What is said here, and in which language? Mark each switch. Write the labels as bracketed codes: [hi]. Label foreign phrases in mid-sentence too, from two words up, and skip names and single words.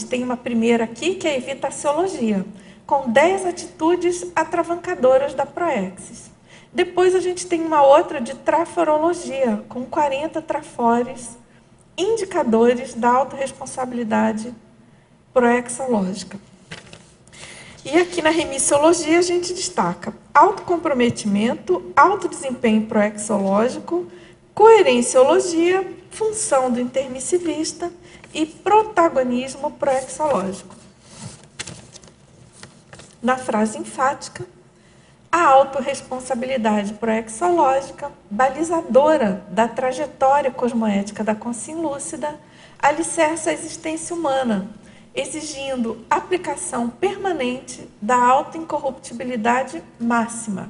[pt] Tem uma primeira aqui, que é a evitaciologia, com 10 atitudes atravancadoras da proexis. Depois a gente tem uma outra de traforologia, com 40 trafores, indicadores da autorresponsabilidade proexológica. E aqui na remissiologia a gente destaca autocomprometimento, autodesempenho proexológico, coerenciologia, função do intermissivista e protagonismo proexológico. Na frase enfática, a autorresponsabilidade proexológica, balizadora da trajetória cosmoética da consciência lúcida, alicerça a existência humana, exigindo aplicação permanente da autoincorruptibilidade máxima.